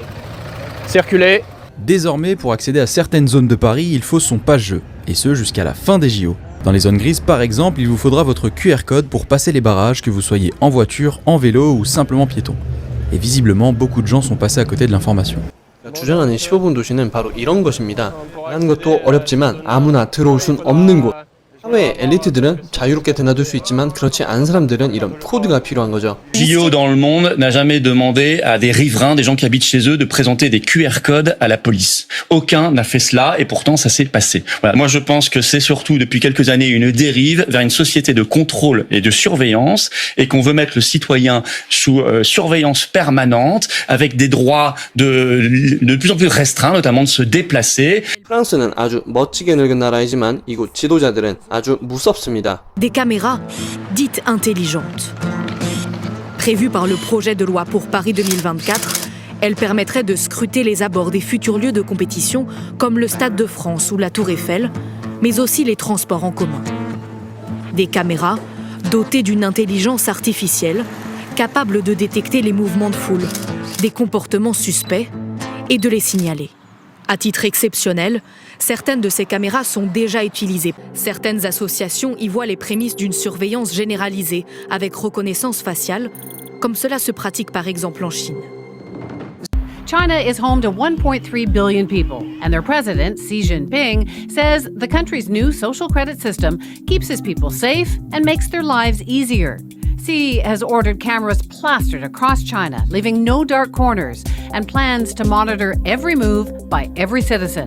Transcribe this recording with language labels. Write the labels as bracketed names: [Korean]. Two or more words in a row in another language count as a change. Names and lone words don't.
[French] Circulez. Désormais, pour accéder à certaines zones de Paris, il faut son passe-jeu, et ce jusqu'à la fin des JO. Dans les zones grises, par exemple, il vous faudra votre QR code pour passer les barrages, que vous soyez en voiture, en vélo ou simplement piéton. Et visiblement, beaucoup de gens sont passés à côté de l'information. [Korean] 주장하는 15분 도시는 바로 이런 것입니다. 하는 것도 어렵지만 아무나 들어올 순 없는 곳. 사회의 엘리트들은 자유롭게 드나들 수 있지만 그렇지 않은 사람들은 이런 코드가 필요한 거죠. [French] JO dans le monde n'a jamais demandé à des riverains, des gens qui habitent chez eux, de présenter des QR codes à la police. Aucun n'a fait cela et pourtant ça s'est passé. Voilà. Moi je pense que c'est surtout depuis quelques années une dérive vers une société de contrôle et de surveillance et qu'on veut mettre le citoyen sous surveillance permanente avec des droits de plus en plus restreints, notamment de se déplacer. [Korean] 프랑스는 아주 멋지게 늙은 나라이지만 이곳 지도자들은 아주 무섭습니다. [French] Des caméras dites intelligentes. Prévues par le projet de loi pour Paris 2024, elles permettraient de scruter les abords des futurs lieux de compétition comme le Stade de France ou la Tour Eiffel, mais aussi les transports en commun. Des caméras dotées d'une intelligence artificielle, capables de détecter les mouvements de foule, des comportements suspects et de les signaler. À titre exceptionnel, certaines de ces caméras sont déjà utilisées. Certaines associations y voient les prémices d'une surveillance généralisée avec reconnaissance faciale, comme cela se pratique par exemple en Chine. [English] China is home to 1.3 billion people, and their president, Xi Jinping, says the country's new social credit system keeps his people safe and makes their lives easier. Xi has ordered cameras plastered across China, leaving no dark corners, and plans to monitor every move by every citizen.